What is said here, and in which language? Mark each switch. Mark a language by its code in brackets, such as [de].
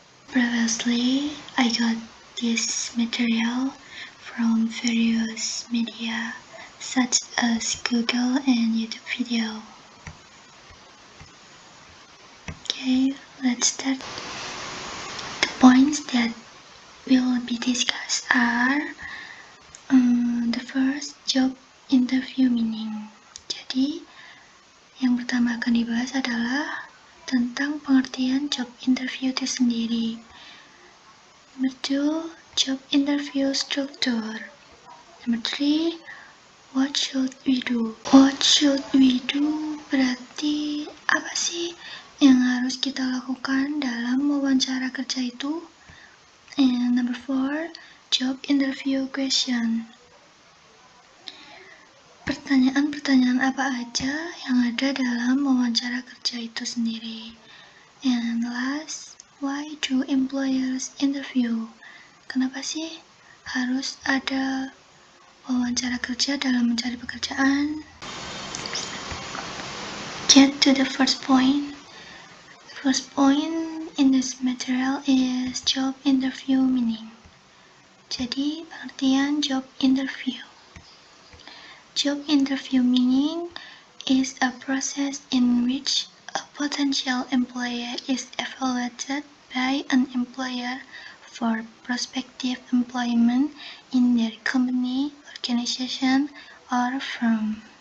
[en] Previously, I got this material from various media such as Google and YouTube video. Okay, let's start. The points that will be discussed are the first, job interview meaning. [id] Jadi, yang pertama akan dibahas adalah tentang pengertian job interview itu sendiri. [en] Number 2, job interview structure. Number 3, what should we do? What should we do [id] berarti apa sih yang harus kita lakukan dalam wawancara kerja itu? [en] And number 4, job interview question. [id] Pertanyaan-pertanyaan apa aja yang ada dalam wawancara kerja itu sendiri. [en] And last, why do employers interview? [id] Kenapa sih harus ada wawancara kerja dalam mencari pekerjaan? [en] Get to the first point. The first point in this material is job interview meaning. [id] Jadi, pengertian job interview. [en] Job interview meaning is a process in which a potential employer is evaluated by an employer for prospective employment in their company, organization, or firm.